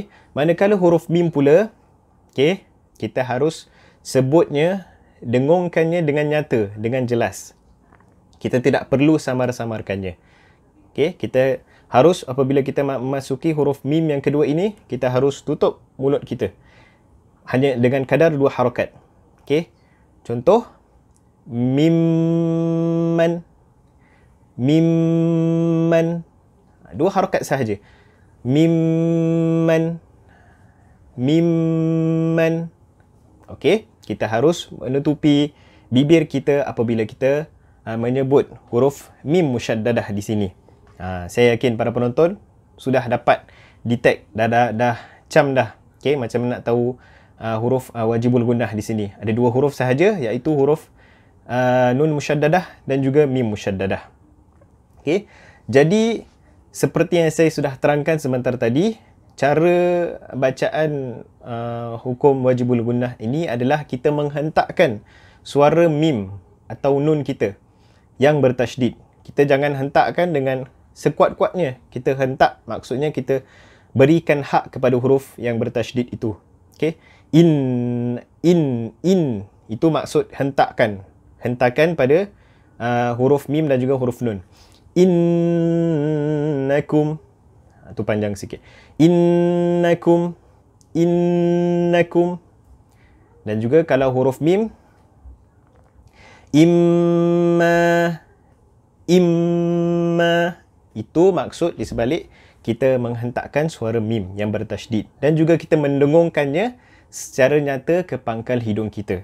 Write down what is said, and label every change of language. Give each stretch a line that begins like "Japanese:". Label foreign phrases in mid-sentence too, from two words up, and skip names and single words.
Malay: Manakala huruf mim pula, okey, kita harus sebutnya, dengungkannya dengan nyata, dengan jelas. Kita tidak perlu samar-samarkannya. Okey, kita harus apabila kita memasuki huruf mim yang kedua ini, kita harus tutup mulut kita. Hanya dengan kadar 2 harakat. Okey. Contoh, mimman. Mimman. 2 harakat sahaja. Mimman. Mimman. Okey. Kita harus menutupi bibir kita apabila kita menyebut huruf
Arabic: ميم مشددة
Malay: di sini. Saya yakin para penonton sudah dapat detect, dah cam dah. Okey, macam nak tahu huruf
Arabic: واجب الغنة
Malay: di sini. Ada 2 huruf sahaja, iaitu huruf
Arabic: نون مشددة
Malay: dan juga
Arabic: ميم مشددة.
Malay: Okey. Jadi seperti yang saya sudah terangkan sebentar tadi, cara bacaan hukum
Arabic: واجب الغنة
Malay: ini adalah kita menghentakkan suara mim atau nun kita yang bertasydid. Kita jangan hentakkan dengan sekuat-kuatnya. Kita hentak, maksudnya kita berikan hak kepada huruf yang bertasydid itu. Okey. In. Itu maksud hentakkan. Hentakan pada huruf mim dan juga huruf nun. Innakum. Itu panjang sikit. Innakum. Innakum. Dan juga kalau huruf mim, imma. Imma. Itu maksud di sebalik kita menghentakkan suara mim yang bertasydid. Dan juga kita mendengungkannya secara nyata ke pangkal hidung kita.